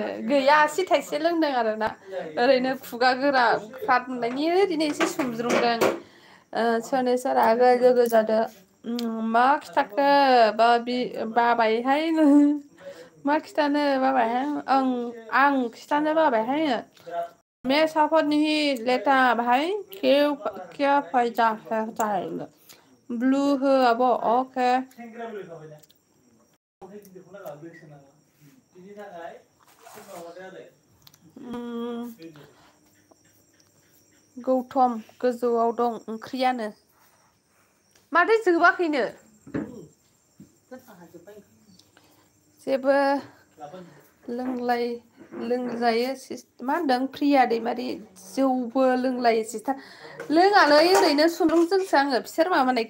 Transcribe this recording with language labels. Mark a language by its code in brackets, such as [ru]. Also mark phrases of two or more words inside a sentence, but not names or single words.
[brx] गैया आसि थाइसे लोंदों आरोना। ओरैनो खुगा गोरा फ्राद मोननायनि ओरैनो एसे सोमज्रोमदों। सोनेसरा लोगो जादो। मा खिथाखो बाबायहाय मा खिथानो बाबायहाय? आं खिथानो बाबायहाय। [hi] मैं सफर नहीं लेता भाई, क्या फायदा है? ब्लू हो अब ओके। [brx] गौतम गोजौआव दं ओंख्रियानो। माथो जोबाखैनो? जेबो लोंजायो मा होनदों प्रिया दैमारि? जौबो लोंलायो सिस्टार। लोङालै ओरैनो सुलुंजोंसो आङो बिसोर माबानायखौ।